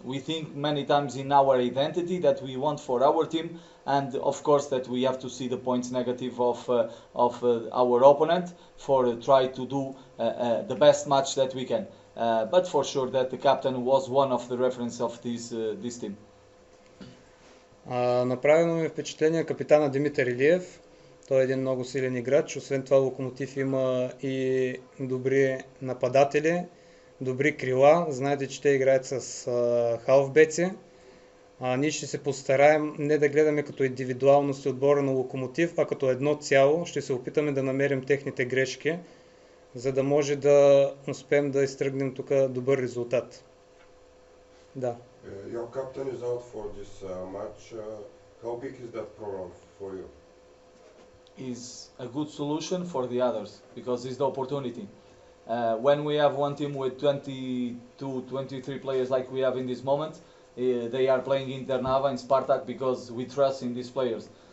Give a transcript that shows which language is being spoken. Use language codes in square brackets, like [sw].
[en] We think many times in our identity that we want for our team, and of course that we have to see the points negative of our opponent for try to do the best match that we can. But for sure that the captain was one of the reference of this team. [bg] Направено ми впечатление капитана Димитър Илиев. Той е един много силен играч. Освен това Локомотив има и добри нападатели, добри крила. Знаете, че те играят с халфбеци. Ние ще се постараем не да гледаме като индивидуалности отбора на Локомотив, а като едно цяло. Ще се опитаме да намерим техните грешки, за да може да успеем да изтръгнем тук добър резултат. Да. [en] Your captain is out for this match. How big is that problem for you? Is a good solution for the others because it's the opportunity. When we have one team with 22, 23 players like we have in this moment, they are playing in Tërnava, in Spartak, because we trust in these players.